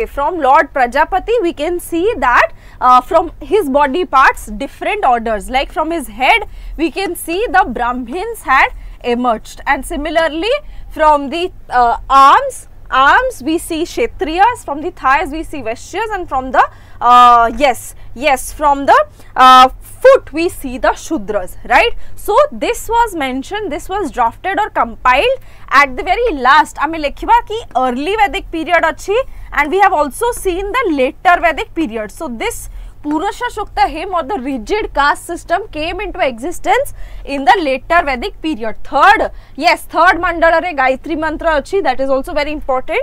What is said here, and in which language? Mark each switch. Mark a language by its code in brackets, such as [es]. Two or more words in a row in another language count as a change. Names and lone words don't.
[en] From Lord Prajapati we can see that from his body parts different orders, like from his head we can see the Brahmins had emerged, and similarly from the arms we see Kshatriyas, from the thighs we see Vaishyas, and from the from the foot we see the Shudras, right? So this was mentioned, this was drafted or compiled at the very last. [or] ଆମେ ଲିଖିବା କି [en] early Vedic period अच्छी, and we have also seen the later Vedic period. So this Purusha Sukta hymn or the rigid caste system came into existence in the later Vedic period. Third mandala re Gayatri mantra achi, that is also very important.